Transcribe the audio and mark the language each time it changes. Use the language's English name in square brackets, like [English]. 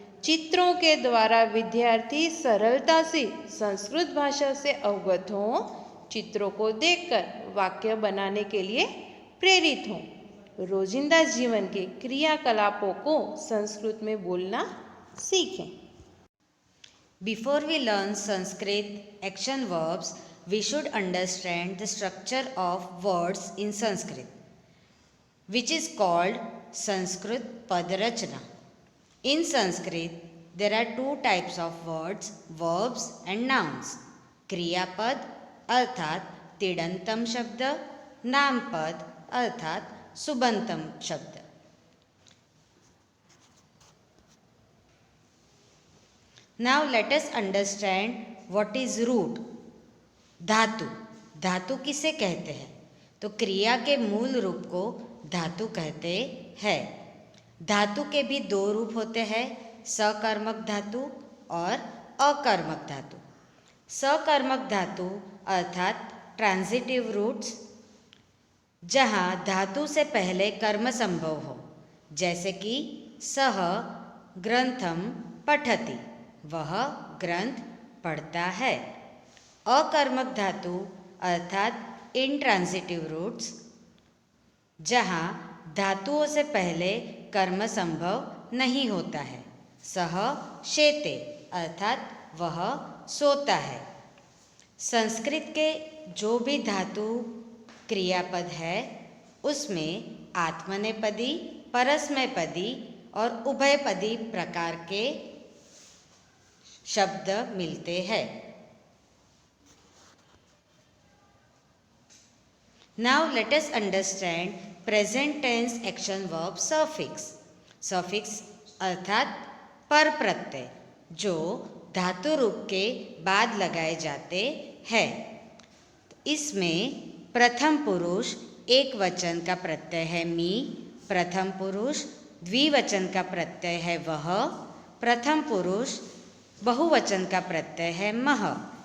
[Hindi] चित्रों के द्वारा विद्यार्थी सरलता से संस्कृत भाषा से अवगत हों, चित्रों को देखकर वाक्य बनाने के लिए प्रेरित हों, रोजिंदा जीवन के क्रियाकलापों को संस्कृत में बोलना सीखें। [English] Before we learn Sanskrit action verbs, we should understand the structure of words in Sanskrit, which is called Sanskrit Padrachana. In Sanskrit, there are two types of words, verbs and nouns. [Hindi] क्रियापद अर्थात तिडंतम शब्द, नामपद अर्थात सुबंतम शब्द। [English] Now let us understand what is root. [Hindi] धातु। धातु किसे कहते हैं? तो क्रिया के मूल रूप को धातु कहते हैं। धातु के भी दो रूप होते हैं, सकर्मक धातु और अकर्मक धातु। सकर्मक धातु अर्थात ट्रांजिटिव रूट्स, जहाँ धातु से पहले कर्म संभव हो, जैसे कि [Sanskrit] सह ग्रंथम पठति, [Hindi] वह ग्रंथ पढ़ता है। अकर्मक धातु अर्थात इंट्रांजिटिव रूट्स, जहाँ धातुओं से पहले कर्म संभव नहीं होता है। [Sanskrit] सह शेते [Hindi] अर्थात वह सोता है। संस्कृत के जो भी धातु क्रियापद है, उसमें आत्मनेपदी, परस्मैपदी और उभयपदी प्रकार के शब्द मिलते हैं। [English] Now let us understand present tense action verb suffix. [Hindi] Suffix अर्थात पर प्रत्यय, जो धातु रूप के बाद लगाए जाते हैं। इसमें प्रथम पुरुष एक वचन का प्रत्यय है मी, प्रथम पुरुष द्विवचन का प्रत्यय है वह, प्रथम पुरुष बहुवचन का प्रत्यय है मह।